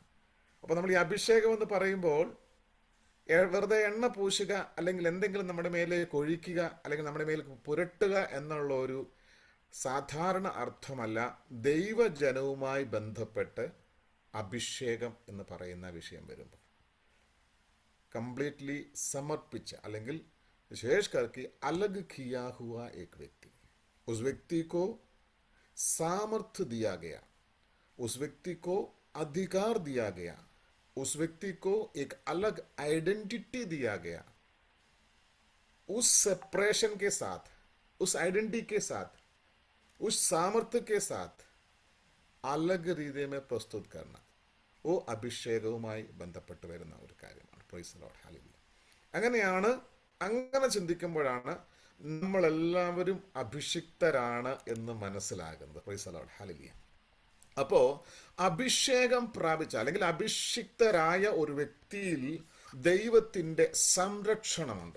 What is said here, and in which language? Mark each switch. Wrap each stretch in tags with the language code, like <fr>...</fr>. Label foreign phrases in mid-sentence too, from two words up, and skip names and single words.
<ml>അപ്പോൾ നമ്മൾ ഈ അഭിഷേകം എന്ന് പറയുമ്പോൾ വെറുതെ എണ്ണ പൂശുക അല്ലെങ്കിൽ എന്തെങ്കിലും നമ്മുടെ മേലേക്ക് ഒഴിക്കുക അല്ലെങ്കിൽ നമ്മുടെ മേലേക്ക് പുരട്ടുക എന്നുള്ള ഒരു സാധാരണ അർത്ഥമല്ല. ദൈവജനവുമായി ബന്ധപ്പെട്ട് അഭിഷേകം എന്ന് പറയുന്ന വിഷയം വരുമ്പോൾ കംപ്ലീറ്റ്ലി സമർപ്പിച്ച അല്ലെങ്കിൽ വിശേഷ</ml> <hi>करके अलग किया हुआ एक व्यक्ति, उस व्यक्ति को सामर्थ्य दिया गया, उस व्यक्ति को अधिकार दिया गया, उस व्यक्ति को एक अलग आइडेंटिटी दिया गया. उस सेपरेशन के साथ, उस आइडेंटिटी के साथ, उस सामर्थ्य के साथ अलग രീതി में प्रस्तुत करना, वो</hi> <ml>അഭിഷേകവുമായി ബന്ധപ്പെട്ട് വരുന്ന ഒരു കാര്യമാണ്.</ml> <en>Praise the Lord. ഹല്ലേലൂയ.</en> <ml>അങ്ങനെ ചിന്തിക്കുമ്പോഴാണ് നമ്മളെല്ലാവരും അഭിഷിക്തരാണ് എന്ന് മനസ്സിലാകുന്നത്.</ml> <en>Praise the Lord, ഹല്ലേലൂയ.</en> <ml>അപ്പോ അഭിഷേകം പ്രാപിച്ച അല്ലെങ്കിൽ അഭിഷിക്തരായ ഒരു വ്യക്തിയിൽ ദൈവത്തിന്റെ സംരക്ഷണമുണ്ട്.</ml>